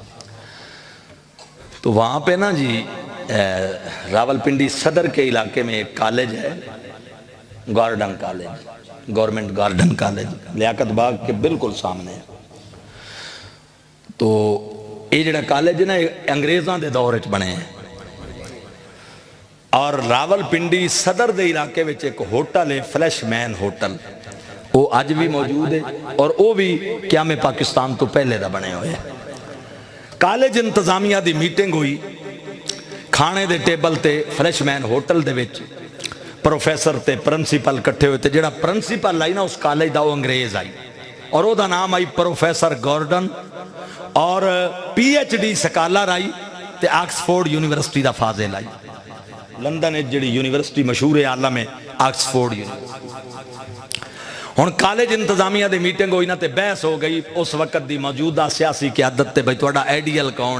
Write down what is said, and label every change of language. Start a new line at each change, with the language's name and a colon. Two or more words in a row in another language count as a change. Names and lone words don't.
Urdu: تو وہاں پہ نا جی راول پنڈی صدر کے علاقے میں ایک کالج ہے, گارڈن کالج, گورنمنٹ گارڈن کالج, لیاقت باغ کے بالکل سامنے.
Punjabi: تو یہ جڑا کالج ہے نا انگریزاں دے دور وچ بنے ہیں. اور راول پنڈی صدر دے علاقے وچ ایک ہوٹل ہے, فلیش مین ہوٹل, وہ اج بھی موجود ہے اور وہ بھی قیام پاکستان تو پہلے دا بنے ہوئے. کالج انتظامیہ دی میٹنگ ہوئی, کھانے دے ٹیبل تے فلیش مین ہوٹل دے وچ پروفیسر تے پرنسپل کٹھے ہوئے تے. جڑا پرنسپل آئی نا اس کالج دا وہ انگریز آئی اور وہ دا نام آئی پروفیسر گارڈن, اور
English: PhD scholar
Punjabi: آئی تے آکسفورڈ یونیورسٹی دا فاضل آئی. لندن جڑی یونیورسٹی مشہور ہے عالم ہے آکسفورڈ یونیورسٹی. ہن کالج انتظامیہ دی میٹنگ ہوئی نا تے بحث ہو گئی اس وقت دی موجودہ سیاسی قیادت تے بھئی تہاڈا آئیڈیل کون ہے.